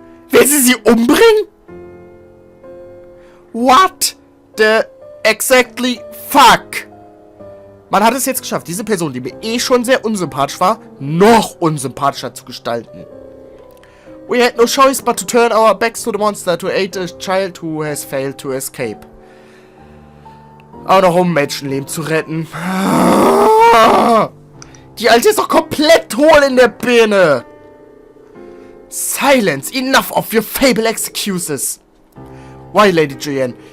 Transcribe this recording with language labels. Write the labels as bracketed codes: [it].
[de] Will sie umbringen? [en] What the exactly fuck? [de] Man hat es jetzt geschafft, diese Person, die mir eh schon sehr unsympathisch war, noch unsympathischer zu gestalten. [en] We had no choice but to turn our backs to the monster to aid a child who has failed to escape. [de] Auch noch um Menschenleben zu retten. Die Alte ist doch komplett hohl in der Birne. [en] Silence! Enough of your fable excuses! Why, Lady Julienne?